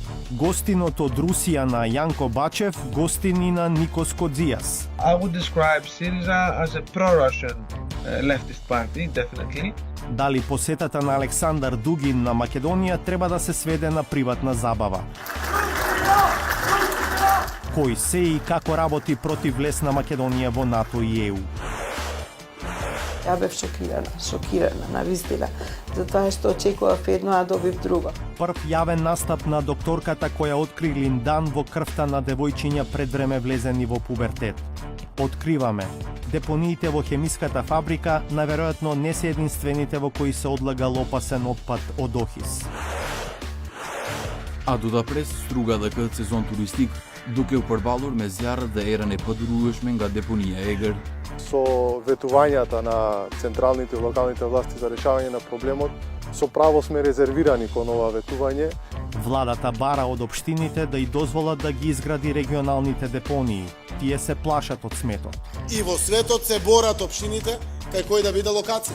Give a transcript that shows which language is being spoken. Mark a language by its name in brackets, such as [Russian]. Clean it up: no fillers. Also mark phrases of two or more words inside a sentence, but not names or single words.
[Macedonian] Гостинот од Русија на Јанко Бачев, гостини на Никос Кодзијас. [English] I would describe Syriza as a pro-Russian leftist party, definitely. [Macedonian] Дали посетата на Александар Дугин на Македонија треба да се сведе на приватна забава? Кој се и како работи против влез на Македонија во НАТО и ЕУ? Ја бев шокирана, навистина, затоа што очекував едно, а добив друго. Прв јавен настап на докторката која откри линдан во крвта на девојчиња пред време влезени во пубертет. Откриваме, депониите во хемиската фабрика наверојатно не се единствените во кои се одлагал опасен отпад од ОХИС. [Albanian] A do da pres strugada këtë sezon turistik, duke u përbalur me zjarret dhe erën e padurueshme nga deponia Egër. [Macedonian] Со ветувањата на централните и локалните власти за решавање на проблемот, со право сме резервирани кон ова ветување. Владата бара од општините да и дозволат да ги изгради регионалните депонии. Тие се плашат од сметот. И во светот се борат општините кај кој да биде локација.